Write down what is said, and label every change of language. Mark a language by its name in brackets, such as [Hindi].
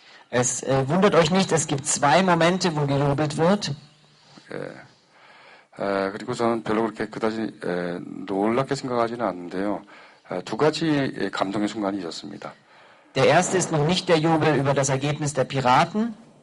[German] Es wundert euch nicht, es gibt zwei Momente, wo gejubelt wird. [Korean] 그리고 저는 별로 그렇게 그다지 놀랍게 생각하지는 않는데요. 두 가지 감동의 순간이 있었습니다. [German] Der erste ist noch nicht der Jubel über das Ergebnis der Piraten.